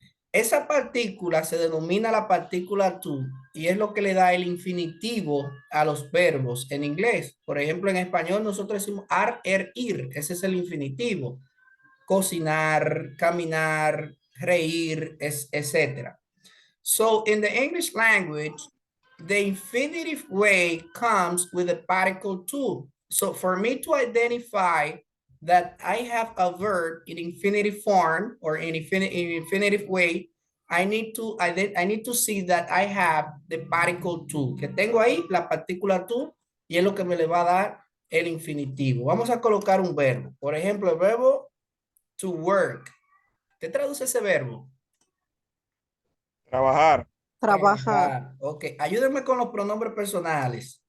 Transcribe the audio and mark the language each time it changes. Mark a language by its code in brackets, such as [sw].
[es] Esa partícula se denomina la partícula to y es lo que le da el infinitivo a los verbos en inglés. Por ejemplo, en español nosotros decimos ar, er, ir. Ese es el infinitivo. Cocinar, caminar, reír, etc. [en] So in the English language, the infinitive way comes with the particle to. So for me to identify that I have a verb in infinitive form or in infinitive way, I need to see that I have the particle to. [es] Que tengo ahí la partícula to y es lo que me le va a dar el infinitivo. Vamos a colocar un verbo. Por ejemplo, el verbo to work. ¿Qué traduce ese verbo? Trabajar. Trabajar. Ok, ayúdenme con los pronombres personales.